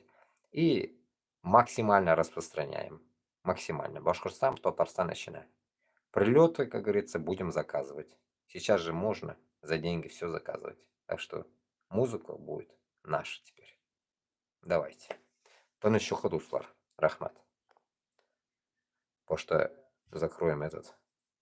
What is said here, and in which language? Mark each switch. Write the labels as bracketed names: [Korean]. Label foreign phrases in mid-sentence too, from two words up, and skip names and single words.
[Russian] И максимально распространяем. Максимально. Башкортостан, Татарстан начинаем. Прилеты, как говорится, будем заказывать. Сейчас же можно за деньги все заказывать. Так что музыка будет наша теперь. Давайте. Тыныч Шухадуслар. Рахмат. Потому что закроем этот